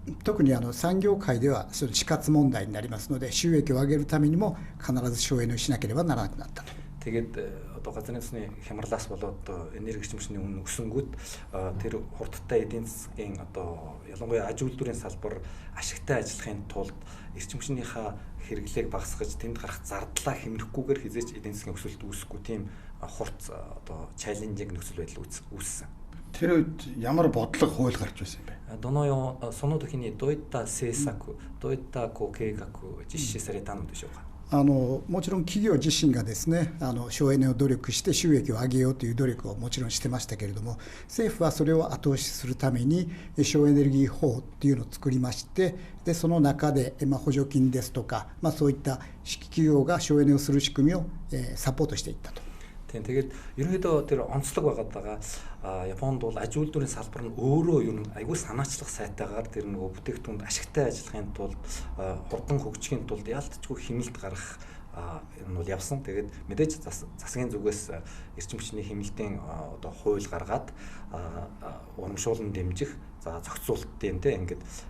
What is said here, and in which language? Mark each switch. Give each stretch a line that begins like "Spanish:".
Japanese: 特に産業界ではそれ死活問題になりますので収益を上げるためにも必ず省エネをしなければならなくなったと。
Mongolian: Тэгээд газрын тусны хямралаас болоод энерги эрчим хүчний үнэ өсөнгүүд тэр хурдтай эдийн засгийн ялангуяа аж үйлдвэрийн салбар ашигтай ажиллахын тулд эрчим хүчнийхаа хэрэглээг багасгаж тэнд гарах зардлаа хэмнэхгүйгээр хизээч эдийн засгийн өсөлт үүсэхгүй тийм хурц чаленжинг нөхцөл байдал үүссэн. Тэр үед ямар бодлого хууль гарч байсан юм бэ?
Japanese: その時にどういった政策、どういった計画を実施されたのでしょうか。もちろん企業自身がですね省エネを努力して収益を上げようという努力をもちろんしてましたけれども政府はそれを後押しするために省エネルギー法っていうのを作りましてでその中で補助金ですとかそういった企業が省エネをする仕組みをサポートしていったと。
Mongolian: Тэгээд ерөнхийдөө тэр онцлог байгаадаа Японд бол аж үйлдвэрийн салбар нь өөрөө юу нэг айгүй санаачлах сайтаагаар тэр нөгөө бүтээгдэхүүнд ашигтай ажиллахын тулд хурдан хөгжихийн тулд яалтчгүй хэмнэлт гаргах энэ бол явсан. Тэгээд мэдээж засгийн зүгээс эрчим хүчний хэмнэлтийн хууль гаргаад урамшуулан дэмжих, зохицуултын ингээд